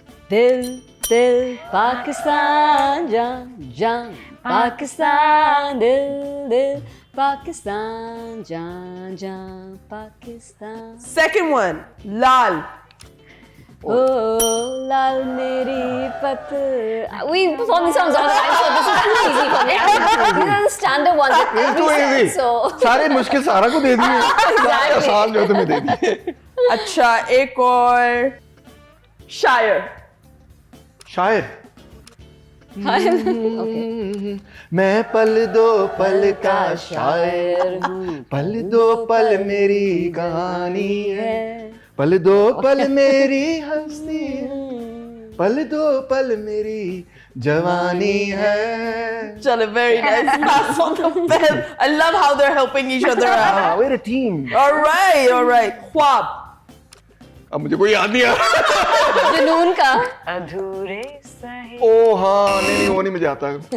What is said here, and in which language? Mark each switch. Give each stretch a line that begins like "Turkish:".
Hindi: दिल दिल पाकिस्तान जान जान पाकिस्तान दिल दिल पाकिस्तान जान जान Pakistan.
English: Second one, Laal.
Hindi: Oh, लाल मेरी पत.
English: We perform these songs all the time, so this is too easy for me. These are the standard ones that we Too easy. so.
Hindi: सारे मुश्किल सारा को दे दिए. आसान जो तुम्हें दे दिए. अच्छा, एक और. Shire. शायर.
English: Okay.
Hindi: मैं पल दो पल का शायर हूँ. पल दो पल मेरी कहानी है. पल दो पल मेरी हंसी है. पल दो पल मेरी जवानी है.
English: Chalo, very nice. Pass on the bell. I love how they're helping each other out. We're a team. All right. Khwab.
Hindi: अब मुझे कोई याद नहीं आ रहा. जुनून का. अधूरे सही. ओ हाँ, नहीं वो नहीं मुझे आता.